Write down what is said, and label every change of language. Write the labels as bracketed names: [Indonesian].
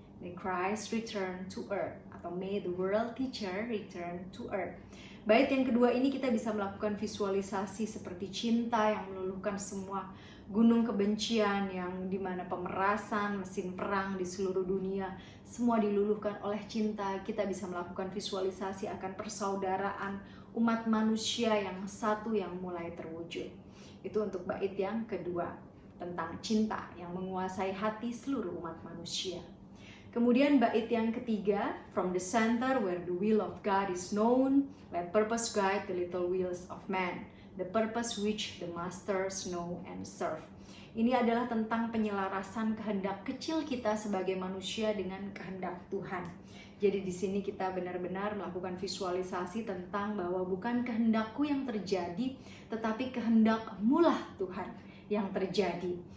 [English] May Christ return to earth, atau may the world teacher return to earth. [Indonesian] Bait yang kedua ini kita bisa melakukan visualisasi seperti cinta yang meluluhkan semua gunung kebencian, yang dimana pemerasan, mesin perang di seluruh dunia semua diluluhkan oleh cinta. Kita bisa melakukan visualisasi akan persaudaraan umat manusia yang satu yang mulai terwujud. Itu untuk bait yang kedua, tentang cinta yang menguasai hati seluruh umat manusia. Kemudian bait yang ketiga, [English] from the center where the will of God is known, let purpose guide the little wheels of man, the purpose which the masters know and serve. [Indonesian] Ini adalah tentang penyelarasan kehendak kecil kita sebagai manusia dengan kehendak Tuhan. Jadi di sini kita benar-benar melakukan visualisasi tentang bahwa bukan kehendakku yang terjadi, tetapi kehendak-Mu lah Tuhan yang terjadi.